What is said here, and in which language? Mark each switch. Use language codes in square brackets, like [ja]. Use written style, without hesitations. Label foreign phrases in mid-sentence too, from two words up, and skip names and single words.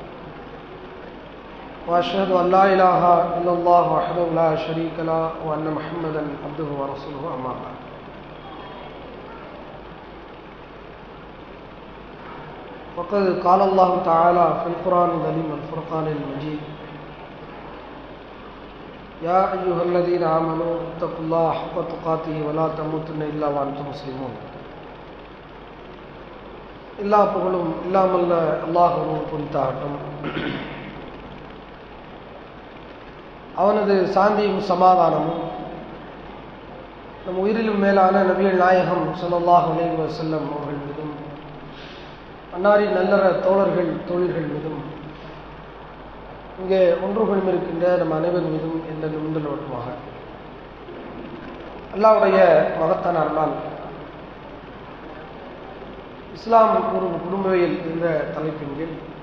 [ar] وأشهد أن لا إله إلا الله وحده لا شريك له وأن محمدا عبده ورسوله أما بعد وقد قال الله تعالى في القرآن الكريم والفرقان المجيد يا أيها الذين آمنوا اتقوا الله حق تقاته ولا تموتن إلا وأنتم مسلمون [ta] எல்லா புகழும் இல்லாமல் அல்லாஹ்வுக்கு குறித்தாகட்டும். அவனது சாந்தியும் சமாதானமும் நம் உயிரிலும் மேலான நபிகள் நாயகம் [ar] صلى الله عليه وسلم [ta] அவர்கள் மீதும் அன்னாரின் நல்லற தோழர்கள் தோழிகள் மீதும் இங்கே ஒன்றுகளும் இருக்கின்ற நம் அனைவர் மீதும் எந்த நிமிடமாக அல்லாஹ்வுடைய மகத்தான அருளால் இஸ்லாம் ஒரு குடும்பவியல் என்ற தலைப்பின் கீழ்